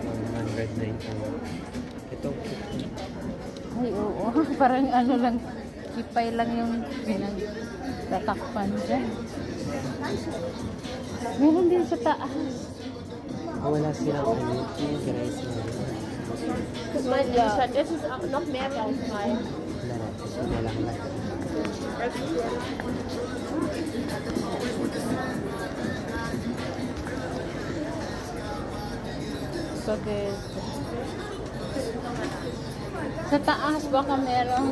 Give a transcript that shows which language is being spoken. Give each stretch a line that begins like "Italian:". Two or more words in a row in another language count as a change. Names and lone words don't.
Filipino: 109. Ito. Ay, oo. Parang ano lang. ipay lang yung pinagtatakpan dyan. Meron din sa taas. Wala silang ano, guys.
German: Das ist auch noch mehr Bauchfrei.
Filipino: Wala lang. Sa taas baka meron.